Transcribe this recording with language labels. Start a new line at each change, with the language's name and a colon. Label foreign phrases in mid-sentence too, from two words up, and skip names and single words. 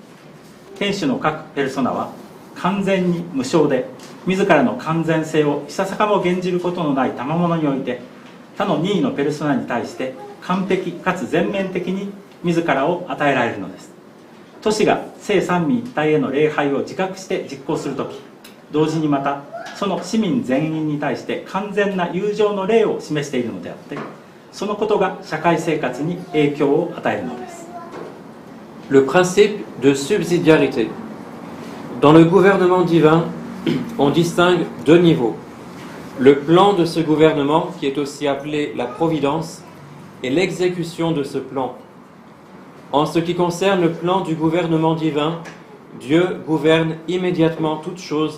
Japanese: 天主の各ペルソナは完全に無償で、自らの完全性をいささかも減じることのない賜物において、他の任意のペルソナに対して完璧かつ全面的に自らを与えられるのです。都市が聖三位一体への礼拝を自覚して実行するとき、同時にまたその市民全員に対して完全な友情の例を示しているのであって、そのことが社会生活に影響を与えるのです。
French: Le principe de subsidiarité. Dans le gouvernement divin, on distingue deux niveaux. Le plan de ce gouvernement, qui est aussi appelé la providence, et l'exécution de ce plan. En ce qui concerne le plan du gouvernement divin, Dieu gouverne immédiatement toutes choses.